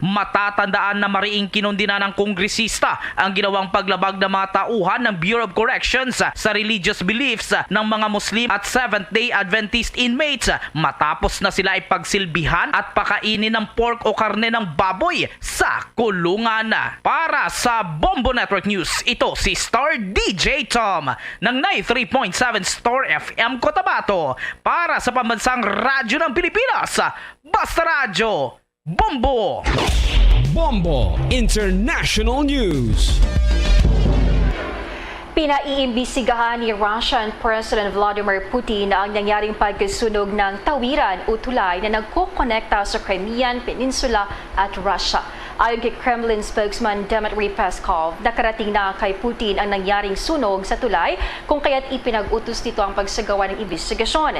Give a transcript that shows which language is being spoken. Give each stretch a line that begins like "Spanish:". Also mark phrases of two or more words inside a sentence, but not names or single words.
Filipino: Matatandaan na mariing kinundina ng kongresista ang ginawang paglabag ng mga tauhan ng Bureau of Corrections sa
English: religious beliefs release
Filipino: ng mga Muslim at Seventh-day Adventist inmates matapos na sila ay pagsilbihan at pakainin ng pork o karne ng baboy sa kulungan. Para sa Bombo Network News, ito si Star DJ Tom ng 93.7 Star FM Cotabato para sa Pambansang Radyo ng Pilipinas, Basta Radyo, Bombo! Bombo International News. Pinaiimbisigahan ni Russian President Vladimir Putin ang nangyaring pagkasunog ng tawiran o tulay na nagkukonekta sa Crimean Peninsula at Russia. Ayon kay Kremlin spokesman Dmitry Peskov, nakarating na kay Putin ang nangyaring sunog sa tulay kung kaya't ipinag-utos nito ang pagsagawa ng imbestigasyon.